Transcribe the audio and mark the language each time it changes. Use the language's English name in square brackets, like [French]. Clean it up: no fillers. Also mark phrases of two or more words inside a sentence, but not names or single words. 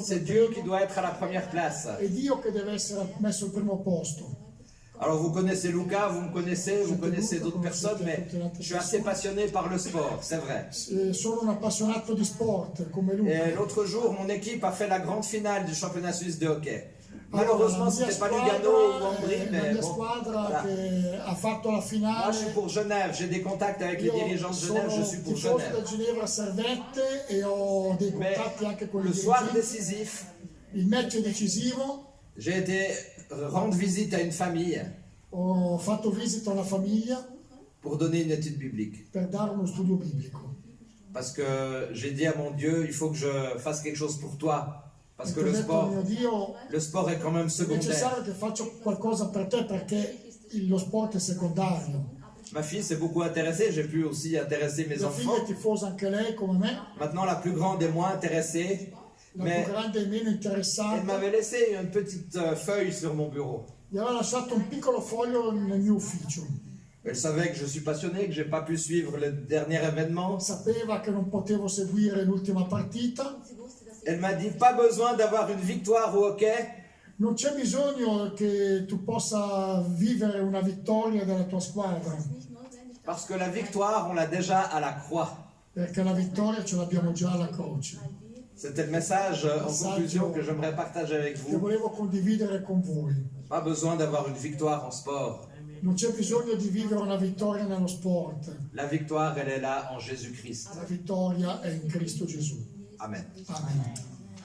[French] c'est [Italian] per [French] Dieu qui [Italian] primo, [French] doit être à la première place. [Italian] è Dio che deve essere messo al primo posto. [French] Alors vous connaissez Luca, vous me connaissez, vous connaissez d'autres personnes, mais je suis assez passionné par le sport, c'est vrai. [Italian] Sono un appassionato di sport come lui. [French] Et l'autre jour, mon équipe a fait la grande finale du championnat suisse de hockey. Malheureusement, c'était pas Lugano ou Ambry, [Italian] la [French] mais [Italian] mia [French] bon. [Italian] squadra [French] Voilà. [Italian] che ha fatto la [French] Moi, je suis [Italian] finale. [French] pour Genève. J'ai des contacts avec les [Italian] Io [French] dirigeants de Genève. Je [Italian] sono [French] suis pour [Italian] tifoso [French] Genève. [Italian] da Ginevra Servette e ho dei [French] Mais [Italian] contatti anche con [French] le [Italian] i [French] soir [Italian] dirigenti. [French] décisif, [Italian] Il match è decisivo, [French] j'ai été rendre visite à une famille [Italian] ho fatto visita a una famiglia [French] pour donner une étude biblique. [Italian] per dare uno studio biblico. [French] Parce que j'ai dit à mon Dieu, il faut que je fasse quelque chose pour toi. Parce que [Italian] Perché ho [French] le [Italian] detto al mio [French] sport, [Italian] Dio, [French] le sport est quand même [Italian] è [French] secondaire. [Italian] necessario che faccio qualcosa per te perché lo sport è secondario. [French] Ma fille s'est beaucoup intéressée. J'ai pu aussi intéresser mes [Italian] Mia figlia [French] enfants. [Italian] è tifosa anche lei come me, [French] Maintenant, la plus grande est moins intéressée. [Italian] la [French] Mais [Italian] più grande è meno [French] elle [Italian] interessata. [French] m'avait laissé une petite feuille sur mon bureau. [Italian] Gli aveva lasciato un piccolo foglio nel mio ufficio. [French] Elle savait que je suis passionné, que j'ai pas pu suivre le dernier événement. [Italian] Sapeva che non potevo seguire l'ultima partita. [French] Elle m'a dit, pas besoin d'avoir une victoire au hockey. [Italian] Non c'è bisogno che tu possa vivere una vittoria della tua squadra, [French] Parce que la victoire, on l'a déjà à la croix. [Italian] perché la vittoria ce l'abbiamo già alla croce. [French] C'était le message en conclusion que j'aimerais partager avec [Italian] Che [French] vous. [Italian] volevo condividere con voi. [French] Pas besoin d'avoir une victoire en sport. [Italian] Non c'è bisogno di vivere una vittoria nello sport, [French] La victoire, elle est là en Jésus-Christ. [Italian] la vittoria è in Cristo Gesù. [French] Amen. [Italian] Amen.